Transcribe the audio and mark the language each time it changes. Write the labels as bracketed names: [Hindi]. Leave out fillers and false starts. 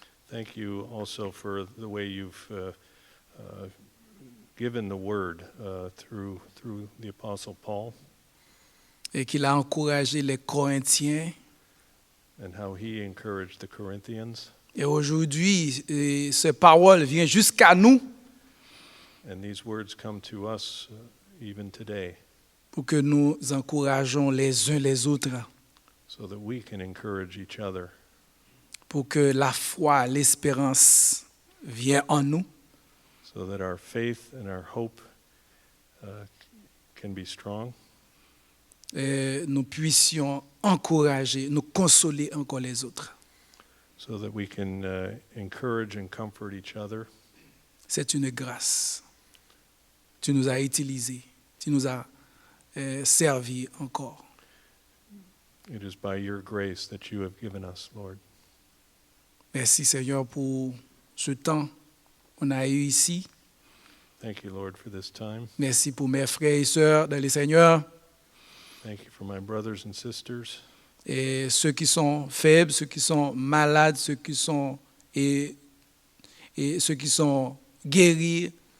[English] Thank you also for the way you've given the word through the Apostle Paul. [French] Et qu'il a encouragé les Corinthiens. [English] And how he encouraged the Corinthians. [French] Et aujourd'hui, ces paroles viennent jusqu'à nous. [English] And these words come to us even today. [French] Pour que nous encourageons les uns les autres. [English] So that we can encourage each other. [French] Pour que la foi, l'espérance viennent en nous. [English] So that our faith and our hope can be strong. [French] Et nous puissions encourager, nous consoler encore les autres. [English] So that we can encourage and comfort each other. [French] C'est une grâce. Tu nous as utilisés, tu nous as servi encore. [English] It is by your grace that you have given us, Lord. [French] Merci Seigneur pour ce temps qu'on a eu ici. [English] Thank you, Lord, for this time. [French] Merci pour mes frères et sœurs dans le Seigneur. [English] Thank you for my brothers and sisters. [French] Et ceux qui sont faibles, ceux qui sont malades, ceux qui sont et ceux qui sont guéris.